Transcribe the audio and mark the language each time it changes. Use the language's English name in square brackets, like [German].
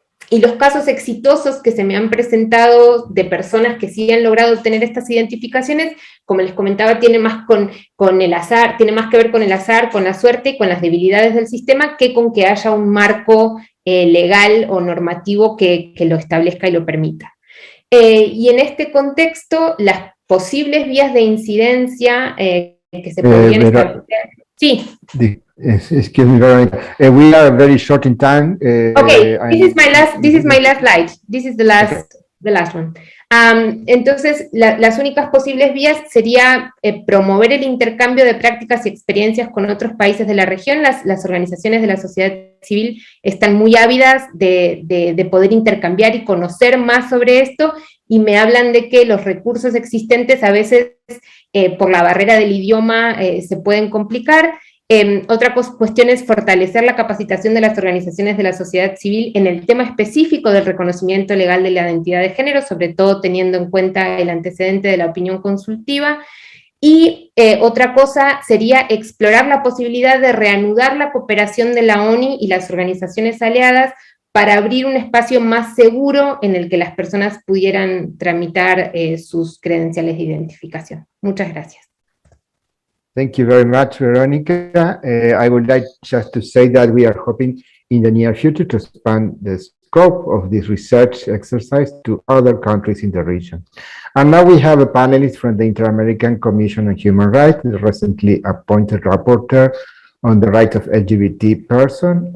[Spanish] Y los casos exitosos que se me han presentado de personas que sí han logrado obtener estas identificaciones, como les comentaba, tiene más con el azar, tiene más que ver con el azar, con la suerte y con las debilidades del sistema, que con que haya un marco legal o normativo que lo establezca y lo permita. Y en este contexto, las posibles vías de incidencia que se podrían establecer... Sí. [English] Excuse me, Veronica. We are very short in time. Okay, this is my last slide. This is the last one. [Spanish] Entonces, las únicas posibles vías sería promover el intercambio de prácticas y experiencias con otros países de la región. Las organizaciones de la sociedad civil están muy ávidas de poder intercambiar y conocer más sobre esto, y me hablan de que los recursos existentes a veces por la barrera del idioma se pueden complicar. Otra cuestión es fortalecer la capacitación de las organizaciones de la sociedad civil en el tema específico del reconocimiento legal de la identidad de género, sobre todo teniendo en cuenta el antecedente de la opinión consultiva. Y otra cosa sería explorar la posibilidad de reanudar la cooperación de la ONU y las organizaciones aliadas para abrir un espacio más seguro en el que las personas pudieran tramitar sus credenciales de identificación. Muchas gracias. [English] Thank you very much, Veronica. I would like just to say that we are hoping in the near future to expand the scope of this research exercise to other countries in the region. And now we have a panelist from the Inter-American Commission on Human Rights, the recently appointed rapporteur on the rights of LGBT persons.